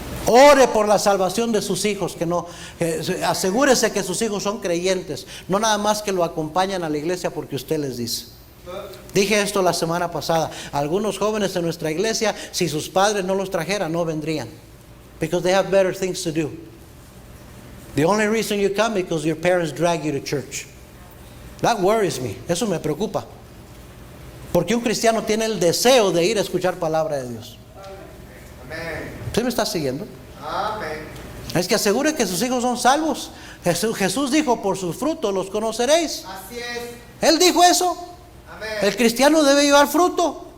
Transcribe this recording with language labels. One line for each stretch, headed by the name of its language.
Spanish: Ore por la salvación de sus hijos, asegúrese que sus hijos son creyentes, no nada más que lo acompañan a la iglesia porque usted les dice. Dije esto la semana pasada, algunos jóvenes en nuestra iglesia, si sus padres no los trajeran, no vendrían,
English: because they have better things to do. The only reason you come because your parents drag you to church. That worries me.
Spanish: Eso me preocupa. Porque un cristiano tiene el deseo de ir a escuchar palabra de Dios. Amén. ¿Sí me está siguiendo? Amén. Es que asegure que sus hijos son salvos. Jesús dijo, por sus frutos los conoceréis. Así es. Él dijo eso. Amén. El cristiano debe llevar fruto.